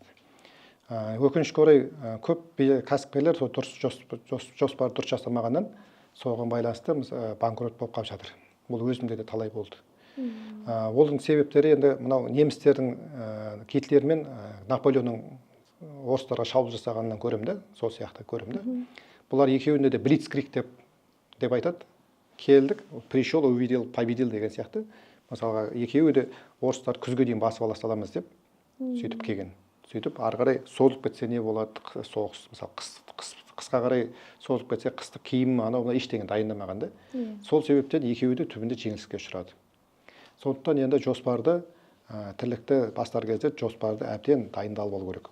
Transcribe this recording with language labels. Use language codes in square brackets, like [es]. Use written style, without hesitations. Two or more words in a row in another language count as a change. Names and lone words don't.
[kk] Өкінішке орай көп кәсіпкерлер дұрыс жоспарды дұрыс жасамағаннан соған байланысты банкрот болып қалып жатыр. Бұл өзімде де талай болды. Олың себептері енді мынау немістердің кетлер мен Наполеонның орыстарға шабуыл жасағанынан көремін да, сол сияқты көремін да. Бұлар екеуінде де блицкриг деп айтады. Келдік, [ru] пришел, увидел, победил [kk] деген сияқты. Мысалға, екеуі де орыстар күзге дейін басып ала саламыз деп сөйтіп келген. Сөйтіп ары қарай созылып кетсе не болады, соғыс, мысалы қысқа қарай созылып кетсе қыстық киім, анау ештеңе дайындамаған да. Сол себептен екеуі де түбінде жеңіліске ұшырады. Сондықтан енді жоспарды, тірлікті бастар кезде жоспарды әбден дайындалып алу керек.